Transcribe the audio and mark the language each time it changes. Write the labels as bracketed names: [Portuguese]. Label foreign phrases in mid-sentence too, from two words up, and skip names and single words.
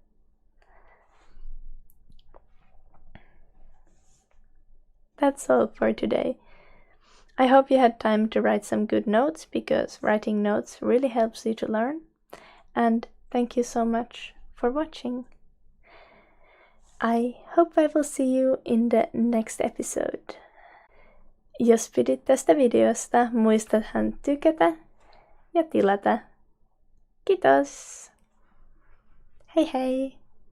[English] That's all for today. I hope you had time to write some good notes, because writing notes really helps you to learn. And thank you so much for watching. I hope I will see you in the next episode. [Finnish] Jos pidit tästä videosta, muistathan tykätä ja tilata. Kiitos! Hei hei!